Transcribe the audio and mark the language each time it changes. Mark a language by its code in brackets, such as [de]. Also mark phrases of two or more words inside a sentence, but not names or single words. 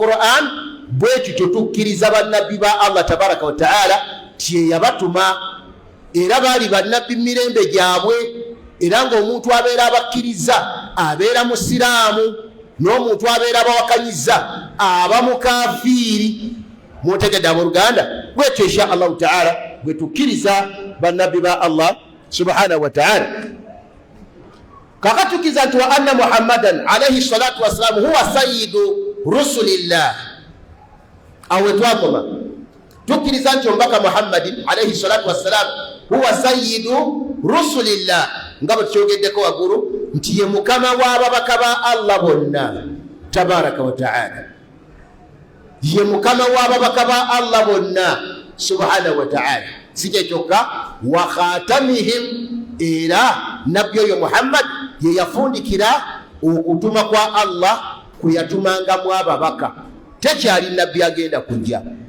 [lg] Qur'an bwe kityo tukkiriza bannabbi ba [ar] الله تبارك وتعالى [lg] ti yabatuma era baali bannabbi mirembe gyabwe era ng'omuntu abeera abakkiriza abeera musiraamu n'omuntu abeera abawakanyiza aba mukafiiri mutegedde mu Luganda bwetyo [ar] إن شاء الله تعالى [lg] bwe tukkiriza bannabbi ba [ar] الله سبحانه وتعالى [lg] kakatukiza nti [ar] وأن محمدا عليه الصلاة والسلام هو سيد رسل الله [lg] awe twakoma tukkiriza nti omubaka [ar] محمد عليه الصلاة والسلام هو سيد رسل الله [lg] nga bwe tukyogeddeko waggulu nti ye mukama w'ababaka ba Allah bonna [ar] تبارك وتعالى [lg] ye mukama w'ababaka ba Allah bonna [ar] سبحانه وتعالى [lg] sije kyokka [ar] وخاتمهم [lg] era nabbi oyo Muhammad ye yafundikira okutuma kwa Allah kwe yatumangamu ababaka tekyali nabbi agenda kujja